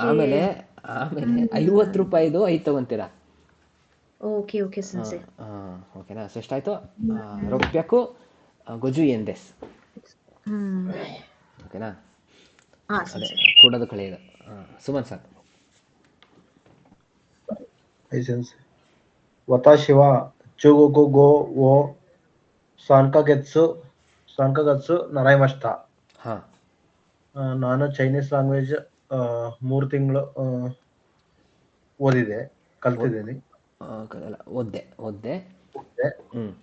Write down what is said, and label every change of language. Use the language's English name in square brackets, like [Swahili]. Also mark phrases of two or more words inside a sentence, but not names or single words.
[Kannada] ಆಮೇಲೆ 50 ರೂಪಾಯಿದು 5 ತೊಗೊತೀರಾ. [English] okay okay ಸೆನ್ಸೆ. [Kannada] ಓಕೆನಾ? ಸೊ ಎಷ್ಟಾಯ್ತು? [Japanese] 六百五十円です. [Kannada] ಓಕೆನಾ? ಹಾ ಅದೇ ಸೆನ್ಸೆ. ಕೂಡೋದು ಕಳೆಯೋದು. ಸುಮನ್ ಸರ್. [Japanese] Hi, 先生。私は中国語を3 か月習いました. [Kannada] ಹಾಂ, ನಾನು [English] Chinese language [Kannada] 3 ತಿಂಗಳು ಓದಿದೆ, ಕಲ್ತಿದ್ದೀನಿ. ಓದ್ದೆ. ಹ್ಞೂ